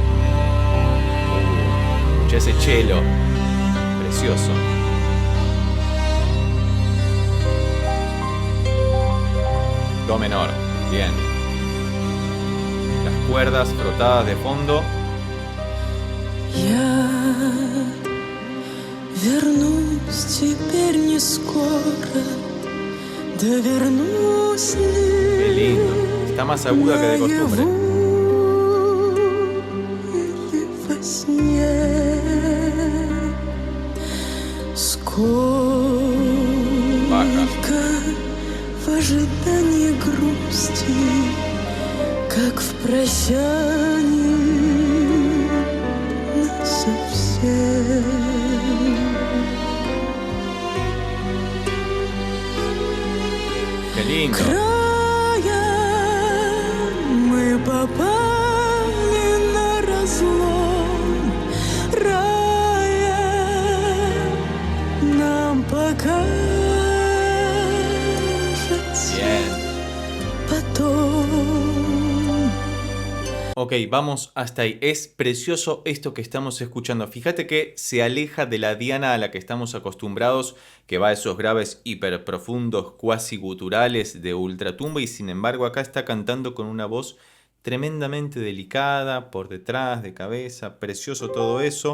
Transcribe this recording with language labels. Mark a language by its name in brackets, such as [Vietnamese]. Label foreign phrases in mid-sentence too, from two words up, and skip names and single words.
[Spanish] Escucha ese cello, precioso. Do menor, bien. Las cuerdas frotadas de fondo. [Russian] Я вернусь теперь не скоро, да вернусь ли. [Spanish] Qué lindo. Está más aguda que de costumbre. [Russian] Или во сне. Сколько в ожидании грусти, как в прощании насовсем. [Spanish] Qué lindo. [Russian] Края мы попали на разлом рая, нам покажется потом. [Spanish] Ok, vamos hasta ahí. Es precioso esto que estamos escuchando. Fíjate que se aleja de la Diana a la que estamos acostumbrados, que va a esos graves hiper profundos, cuasi guturales de ultratumba, y sin embargo acá está cantando con una voz tremendamente delicada, por detrás, de cabeza, precioso todo eso.